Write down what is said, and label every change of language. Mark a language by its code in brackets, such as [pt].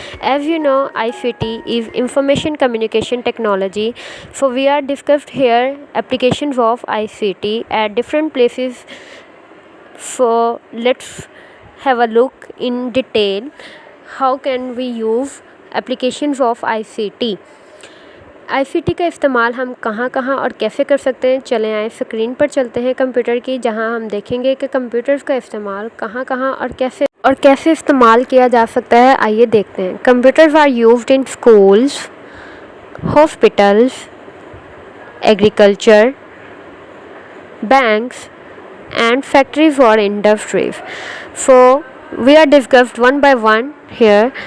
[en] As you know, ICT is information communication technology. So we are discussed here applications of ICT at different places. So let's have a look in detail how can we use applications of ICT. [hi] ICT का इस्तेमाल हम कहाँ कहाँ और कैसे कर सकते हैं, चलें आए स्क्रीन पर चलते हैं कंप्यूटर की, जहाँ हम देखेंगे कि कंप्यूटर्स का इस्तेमाल कहाँ कहाँ और कैसे इस्तेमाल किया जा सकता है। आइए देखते हैं। [en] Computers are used in schools, hospitals, agriculture, banks and factories or industries. So we are discussed one by one here.